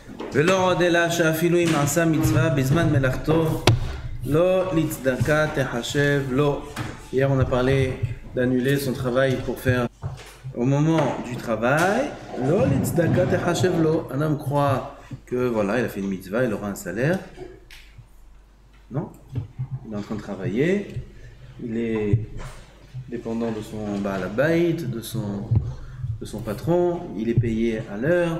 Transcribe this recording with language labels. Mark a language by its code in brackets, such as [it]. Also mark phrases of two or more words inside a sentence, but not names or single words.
[he] ולא עוד אלא שאפילו אם עשה מצווה בזמן מלאכתו, לא לצדקה תחשב לו. [fr] Hier on a parlé d'annuler son travail pour faire au moment du travail, [he] לא לצדקה תחשב לו. [fr] Un homme croit que voilà, il a fait une mitzvah, il aura un salaire. Non, il est en train de travailler, il est dépendant de son [he] בעל הבית, [fr] de son patron, il est payé à l'heure.